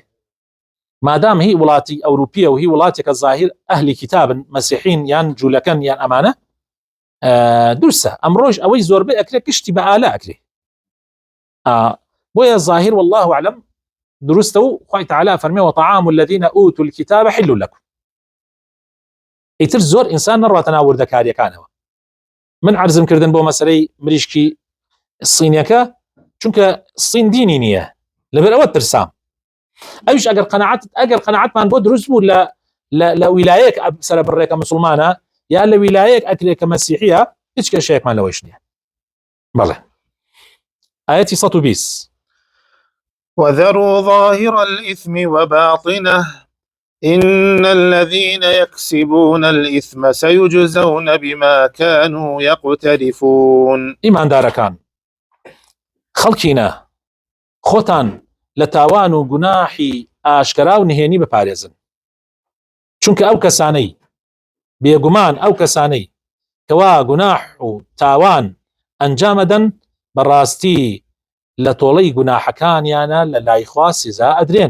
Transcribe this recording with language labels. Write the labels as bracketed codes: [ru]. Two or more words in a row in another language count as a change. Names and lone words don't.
[ckb] مادام هی وڵاتی ئەوروپیە و هی وڵاتێکە ظاهیر ئەهلی کتابن، مەسیحین یان جوولەکەن یان ئەمانە درسە، ئەمڕۆژ ئەوەی زۆربەی ئەکرێ کشتی بە ئالا ئەکرێ، بۆیە ظاهیر [ar] والله أعلم [ckb] دروستە و خوای تعالی فەرمێ [ar] وطعام الذين أوتوا الكتاب حل لكم. [ckb] ئیتر زۆر ئینسان نەڕاتە ناو وردەکاریەکانەوە. من عرضم کردن بۆ مەسەلەی مریشکی سینیەکە چونکە سین دینی نییە، لەبەر ئەوە ترسام. ئەوش ئەگەر قەنەعەتمان بۆ دروست بوو لە ویلایەک سەر بڕێکە مسلمانە یا لە ویلایەک ئەکرێکە مەسیحیە، هیچ کێشەیەکمان لەوەش نییە. بەڵێ ئاەتی 120 [ar] وذروا ظاهر الإثم وباطنه إن الذين يكسبون الإثم سيجزون بما كانوا يقترفون. [ckb] إيمان داركان خەڵکینە خۆتان لە تاوان و گوناحی ئاشکرا و نهێنی بپارێزن، چونکە ئەو کەسانەی بێگومان ئەو کەسانەی کەوا گوناح و تاوان ئەنجامەدەن بەڕاستی لە تۆڵەی گوناحەکانیانە لە لای خوا سزا ئەدرێن.